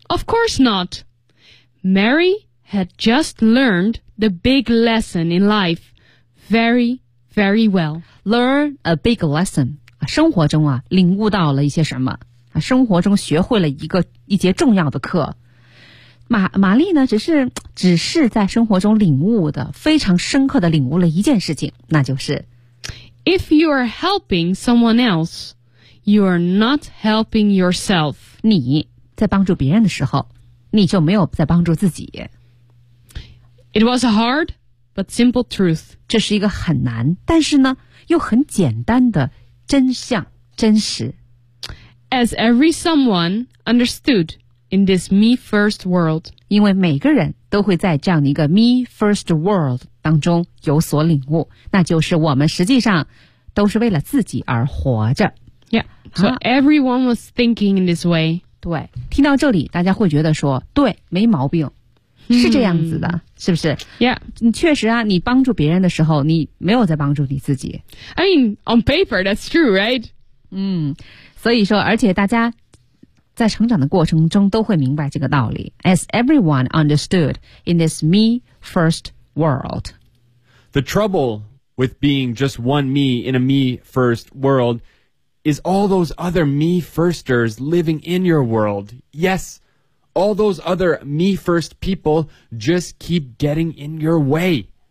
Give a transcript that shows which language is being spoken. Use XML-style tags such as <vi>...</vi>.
<en>Of course not. Mary had just learned the big lesson in life, very,Very well. Learn a big lesson.</en> <zh>生活中啊，领悟到了一些什么？生活中学会了一节重要的课。玛丽呢，只是在生活中领悟的，非常深刻的领悟了一件事情，那就是</zh> <en>If you are helping someone else, you are not helping yourself.</en> <zh>你在帮助别人的时候，你就没有在帮助自己。</zh> <en>It was a hard but simple truth.</en> <zh>这是一个很难但是呢又很简单的真相真实。</zh> <en>As every someone understood in this me first world.</en> <zh>因为每个人都会在这样一个 me first world 当中有所领悟那就是我们实际上都是为了自己而活着。</zh> <en>Yeah, so everyone was thinking in this way.</en> <zh>对听到这里大家会觉得说对没毛病。是这样子的、是不是</zh> <en>Yeah.</en> <zh>你确实啊你帮助别人的时候你没有在帮助你自己。</zh> <en>I mean, on paper, that's true, right?</en> <zh>所以说而且大家在成长的过程中都会明白这个道理。</zh> <en>As everyone understood in this me first world. The trouble with being just one me in a me first world is all those other me firsters living in your world. Yes. All those other me first people just keep getting in your way.</en>